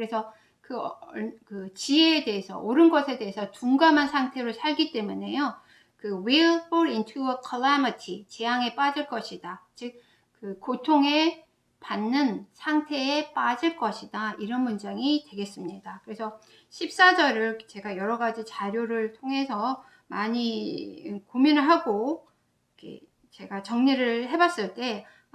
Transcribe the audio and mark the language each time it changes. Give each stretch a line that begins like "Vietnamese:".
Korean: 그래서 그 지혜에 대해서 옳은 것에 대해서 둔감한 상태로 살기 때문에요.
English: will fall into a calamity,
Korean: 재앙에 빠질 것이다. 즉 고통에 받는 상태에 빠질 것이다. 이런 문장이 되겠습니다. 그래서 14절을 제가 여러 가지 자료를 통해서 많이 고민을 하고 제가 정리를 해봤을 때